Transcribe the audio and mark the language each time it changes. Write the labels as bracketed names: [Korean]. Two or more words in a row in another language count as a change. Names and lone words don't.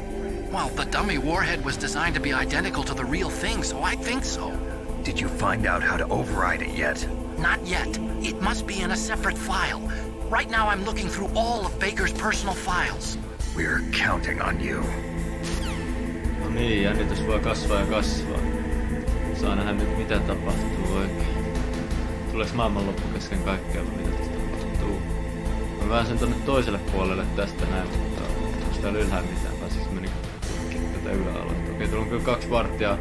[English] Well, the dummy warhead was designed to be identical to the real thing, so I think so. Did you find out how to override it yet? Not yet. It must be in a separate file. Right now I'm looking through all of Baker's personal files. We're counting on you. [Finnish] No niin, jännitys voi kasvaa ja kasvaa. Saa nähdä nyt mitä tapahtuu oikein. Tuleeks maailmanloppu kesken kaikkea vai mitä tästä tapahtuu? Mä pääsen tonne toiselle puolelle tästä näin, mutta onks täällä ylhäällä mitään? Pääsiks mä niinku tätä yläalueelta? Okei, tuolla on kyllä 2 vartijaa.